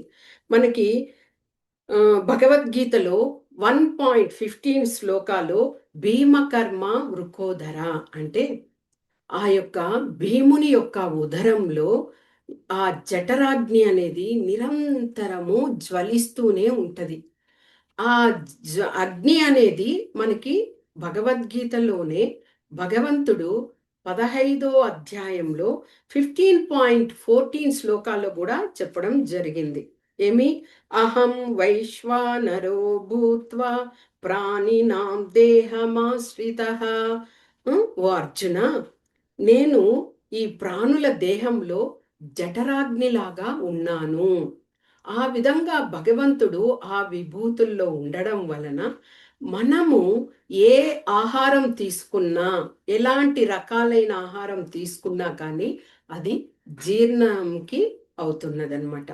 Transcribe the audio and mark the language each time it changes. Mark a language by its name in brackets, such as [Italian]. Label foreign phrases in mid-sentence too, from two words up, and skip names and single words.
[Telugu] మనకి భగవద్గీతలో 1.15 శ్లోకాలు [Sanskrit] भीमकर्म वृकोदर [Telugu] అంటే ఆ యొక్క భీముని యొక్క ఉదరంలో ఆ జఠరాగ్ని అనేది నిరంతరము జ్వలిస్తూనే ఉంటది. ఆ అగ్ని అనేది మనకి భగవద్గీతలోనే భగవంతుడు 15వ అధ్యాయంలో 15.14 శ్లోకాల్లో కూడా చెప్పడం జరిగింది. ఏమి? [Sanskrit] अहं वैश्वानरो भूत्वा प्राणिनां देहमाश्रितः. [Telugu] ఓ అర్జున, నేను ఈ ప్రాణుల దేహంలో జఠరాగ్నిలాగా ఉన్నాను. ఆ విధంగా భగవంతుడు ఆ విభూతుల్లో ఉండడం వలన మనము ఏ ఆహారం తీసుకున్నా, ఎలాంటి రకాలైన ఆహారం తీసుకున్నా కానీ అది జీర్ణంకి అవుతున్నదనమాట.